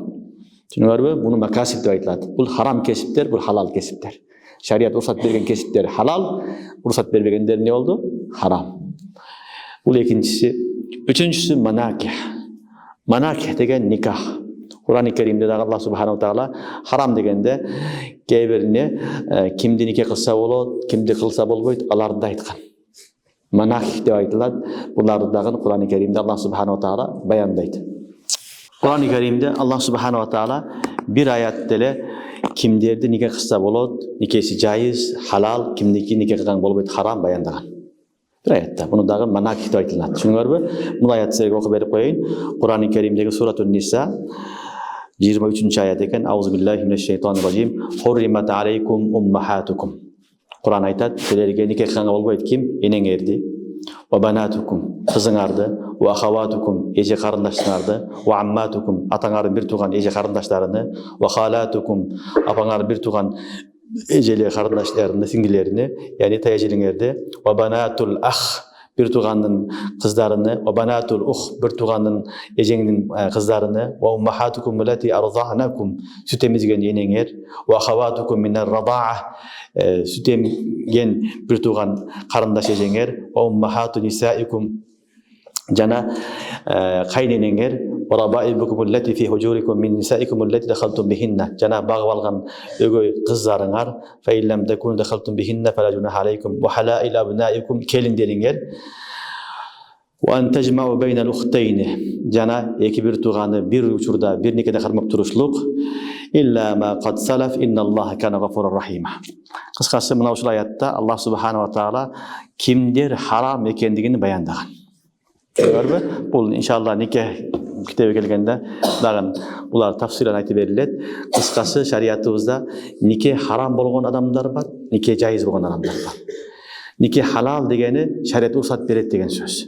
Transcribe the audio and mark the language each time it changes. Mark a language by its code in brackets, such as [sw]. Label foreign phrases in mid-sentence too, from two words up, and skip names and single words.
[ky] Түшүнүңөрбү? Буну макасип деп айтылат. Бул харам кесиптер, бул халал кесиптер. Шарият уруксат берген кесиптер халал, уруксат бербегендер эмне болду? Харам. Бул экинчиси. Үчүнчүсү манаких. Манаких деген никах. Кур'ан-ы Керимде дагы Аллах [ar] سبحانه وتعالى [ky] харам дегенде кээ бирине кимди нике кылса болот, кимди кылса болбойт, аларды да айткан. Манаких деп айтылат. Буларды дагы Кур'ан-ы Керимде Аллах [ar] سبحانه وتعالى [ky] баяндайт. Кур'ан-ы Керимде Аллах [ar] سبحانه وتعالى [ky] бир аятта эле кимдерди нике кылса болот, никеси жайыз, халал, кимдики нике кылган болбойт, харам баяндаган. Бир аятта. Буну дагы манаких деп айтылат. Түшүнүңөрбү? Бул аятты силерге окуп берип коеюн. Кур'ан-ы Керимдеги Суратун Ниса 23 аят экен. [ar] أعوذ بالله من الشيطان الرجيم. حرمت عليكم أمهاتكم. [ky] Кур'ан айтат, силерге нике кылганга болбойт ким? Энеңерди. [ar] وبناتكم, кызыңарды, وأخواتكم, [ky] эже карындаштарыңарды, [ar] وعماتكم, [ky] атаңардын бир тууган эже карындаштарыны, [ar] وخالاتكم, [ky] апаңардын бир тууган эжеле карындаштарыны, сиңдилерине, яни тайжелиңерди, [ar] وبنات الأخ, [ky] бир туугандын кыздарыны, [ar] وبنات الأخت, [ky] бир туугандын эжеңдин кыздарыны, [ar] وأمهاتكم اللاتي أرضعنكم, [ky] сүт эмизген энеңер, [ar] وأخواتكم من الرضاعة, [ky] сүт эмген бир тууган карындаш эжеңер, [ar] وأمهات نسائكم, [ky] жана кайненеңер, [ar] وربائبكم اللاتي في حجوركم من نسائكم اللاتي دخلتم بهن, [ky] жана багып алган өгөй кыздарыңар, [ar] فإن لم تكونوا دخلتم بهن فلا جناح عليكم وحلائل أبنائكم, келиндериңер, وأن تجمعوا بين الأختين, [ky] жана эки бир тууганы бир учурда бир никеде кармап турушлук, [ar] إلا ما قد سلف إن الله كان غفورا رحيما. [ky] Кыскасы мына ушул аятта Аллах [ar] سبحانه وتعالى [ky] кимдер харам экендигин баяндаган. Көрбү? Бул иншалла нике китеби келгенде дагы булар тафсилан айтып берилет. Кыскасы шариятыбызда нике харам болгон адамдар бар, нике жайыз болгон адамдар бар. Нике халал дегени шарият уруксат берет деген сөз.